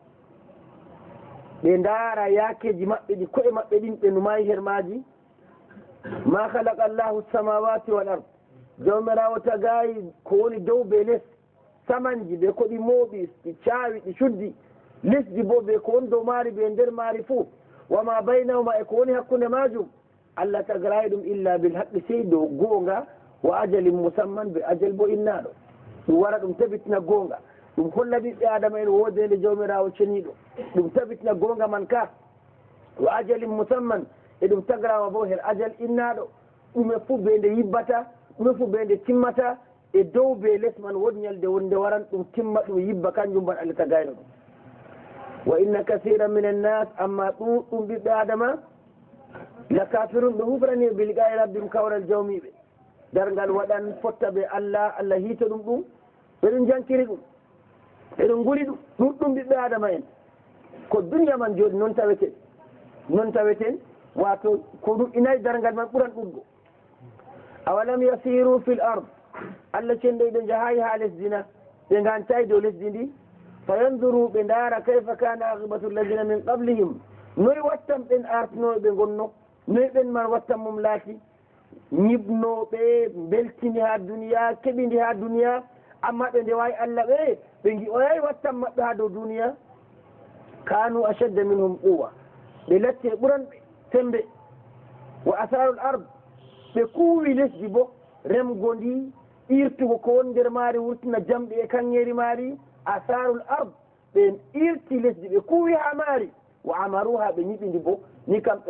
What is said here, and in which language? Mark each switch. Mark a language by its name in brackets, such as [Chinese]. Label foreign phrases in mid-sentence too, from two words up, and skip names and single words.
[Fula] ɓe ndaara yakeji maɓɓe ɗi ko'e maɓɓe ɗin ɓe numayi her maji [Arabic] ما خلق الله السماوات والأرض [Fula] jawmirawo tagayi ko woni dow be less samanji ɓe ko ɗi mooɓi ɗi caawi ɗi cuddi lesdi bo ɓe ko woni dow maari ɓe nder maari fuu [Arabic] وما بينهما [Fula] e ko woni hakkunde majum Allah tagarayi ɗum [Arabic] إلا بالحق [Fula] sey dow goonga [Arabic] وأجل مسمى [Fula] ɓe ajal bo innaɗo ɗum wara ɗum tabitina goonga ɗum holla ɓiɓɓe adama en wodede jawmirawo ceniɗo ɗum tabitina goonga man ka [Arabic] وأجل مسمى [Fula] e ɗum tagrawa bo her ajal innaɗo ɗume fuu ɓe nde yibbata ɗume fuu ɓe nde timmata e dow be less man woni ñalde wonde waran ɗum timma ɗum yibba kanjum mban Allah tagayno ɗum [Arabic] وإن كثيرا من الناس [Fula] amma ɗuɗɗum ɓiɓɓe adama [Arabic] لكافرون [Fula] ɓe hufrani ɓe [Arabic] لقاء ربهم [Fula] kawral jawmiɓe dargal waɗan fotta ɓe Allah Allah hiita ɗum ɗum ɓeɗum jankiri ɗum eɗum guri ɗum ɗuɗɗum ɓiɓɓe adama en ko duniya man jooɗi noon taweten wato ko ɗum inayi dargal man ɓuran ɗuggo [Arabic] أولم يسيروا في الأرض [Fula] Allah cenɗo ɓe jahayi ha lesdina ɓe gantayi dow lesdi ndi fayanduru ɓe ndaara [Arabic] كيف كان عاقبة الذين من قبلهم [Fula] noyi wattan ɓen artinoɓe ɓe gonno noyi ɓen man wattan mum laati ñibnoɓe beltini ha duniya keɓidi ha duniya amma ɓe ndewawi Allah ɓe gi'oyayi wattan maɓɓe ha dow duniya [Arabic] كانوا أشد منهم قوة [Fula] ɓe latti e ɓuranɓe sembe [Arabic] وأثاروا الأرض [Fula] ɓe kuuwi lesdi bo remgo ndi irtugo ko woni nder maari wurtina jamɗe e kanŋeri maari [Arabic] أثاروا الأرض [Fula] ɓe irti lesdi ɓe kuuwi ha maari [Arabic] وعمروها [Fula] ɓe ñiɓidi bo ni kam ɓe